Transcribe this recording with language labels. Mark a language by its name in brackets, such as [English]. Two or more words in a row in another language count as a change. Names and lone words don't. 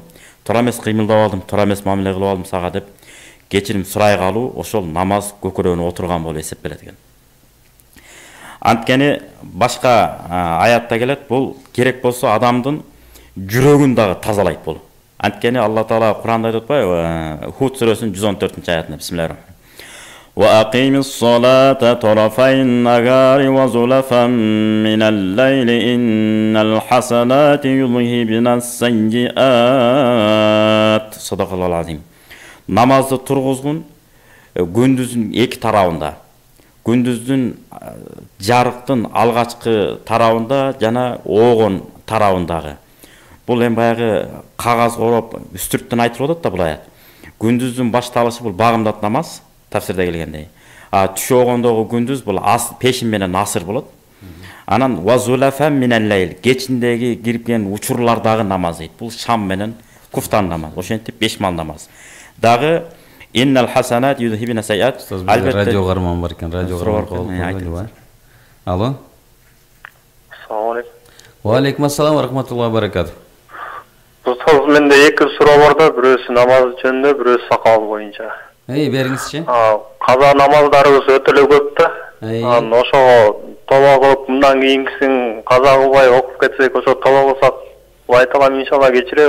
[Kyrgyz] Туура эмес кыймылдап алдым, туура эмес мамиле кылып алдым сага деп кечирим сурай калуу ошол намаз көкөрөнү отурган болуп эсептелет экен. Анткени башка аятта келет, бул керек болсо адамдын жүрөгүн дагы тазалайт бул. Анткени Алла Таала Кур'анда айтып атпайбы? Худ сүрөсүнүн 114-аятында бисмиллахир. [Arabic] وَأَقِيمِ الصَّلَاةَ طَرَفَيِ النَّهَارِ وَزُلَفًا مِنَ اللَّيْلِ إِنَّ الْحَسَنَاتِ يُذْهِبْنَ السَّيِّئَاتِ. صدق الله العظيم. [Kyrgyz] Namazды тургузгун күндүздүн эки тарабында. Күндүздүн жарыктын алгачкы тарабында жана оогон тарабындагы. Бул эми баягы кагаз короп үстүрттөн айтылып атат да бул аят. Күндүздүн башталышы бул багымдат намаз, тафсирде келгендей. Түш оогондогу күндүз бул пешин менен асыр болот. Анан [Arabic] وزلفا من الليل, [Kyrgyz] кечиндеги кирген учурлардагы намаз дейт. Бул шам менен куфтан намаз. Ошентип 5 мал намаз. [Arabic] Дагы إن الحسنات يذهبن السيئات. [Kyrgyz] Албетте радио гарман бар экен, радио гарман. Алло. [Arabic] السلام عليكم. وعليكم السلام ورحمة الله وبركاته. [Kyrgyz] Достор, менде эки суроо бар да, бирөөсү намаз жөнүндө, бирөөсү сакал боюнча. Бериңизчи. Каза намаздарыбыз өтө эле көп да. Анан ошого тоба кылып, мындан кийинкисин каза кылбай окуп кетсек, ошо тоба кылсак, айталам иншалла кечиребиз.